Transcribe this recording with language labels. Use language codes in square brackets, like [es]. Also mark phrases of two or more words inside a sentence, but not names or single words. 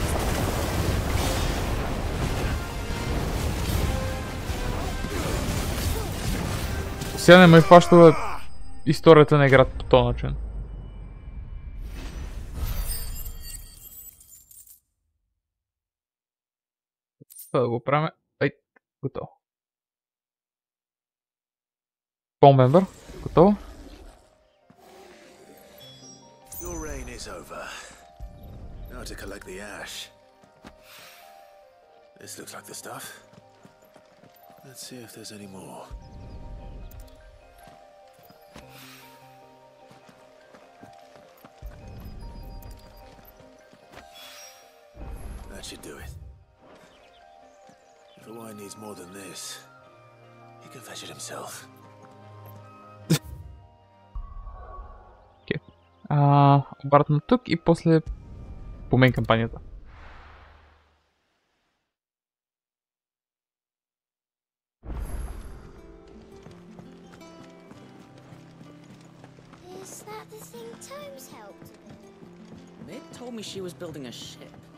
[bg] Сега не ме хваща историята на играта по този начин. Да го правим. Ей, готово. Помембър, готово. [en] Your reign is over. Now to collect the ash. This looks like the stuff. Let's see if there's any more. That should do it. If the wine needs more than this, he can fetch it himself. [bg] Обратно тук и после по мейн кампанията. [en] Is that the thing Tomes helped with? They told me she was building a ship.